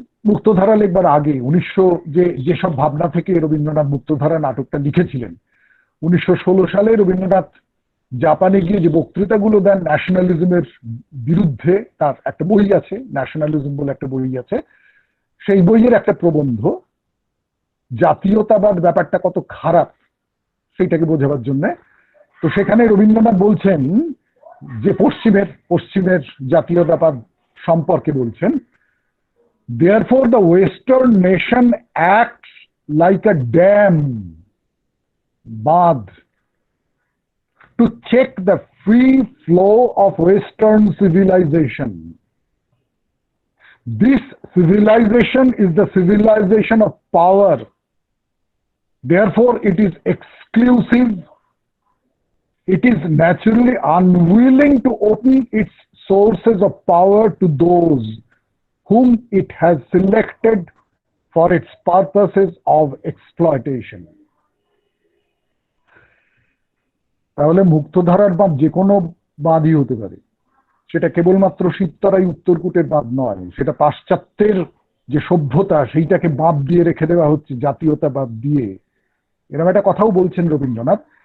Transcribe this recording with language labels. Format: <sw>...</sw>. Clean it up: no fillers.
<bn>মুক্তধারা লিখবার আগে 1900 যেসব ভাবনা থেকে রবীন্দ্রনাথ মুক্তধারা নাটকটা লিখেছিলেন, 1916 সালে রবীন্দ্রনাথ জাপানে গিয়ে যে বক্তৃতাগুলো দেন ন্যাশনালিজমের বিরুদ্ধে, তার একটা বই আছে, ন্যাশনালিজম বলে একটা বই আছে, সেই বইয়ের একটা প্রবন্ধ, জাতীয়তাবাদ ব্যাপারটা কত খারাপ সেইটাকে বোঝাবার জন্য। তো সেখানে রবীন্দ্রনাথ বলছেন যে পশ্চিমের জাতীয়তাবাদ সম্পর্কে বলছেন,</bn> <en>therefore the western nation acts like a dam, বাঁধ, to check the free flow of western civilization. This civilization is the civilization of power, therefore it is exclusive. It is naturally unwilling to open its sources of power to those whom it has selected for its purposes of exploitation.</en> <bn>তাহলে মুক্তধারার বাঁধ যে কোনো বাঁধই হতে পারে, সেটা কেবলমাত্র শিবতরাই উত্তরকূটের বাঁধ নয়, সেটা পাশ্চাত্যের যে সভ্যতা সেইটাকে বাঁধ দিয়ে রেখে দেওয়া হচ্ছে জাতীয়তাবাদ দিয়ে, এরকম একটা কথাও বলছেন রবীন্দ্রনাথ।</bn>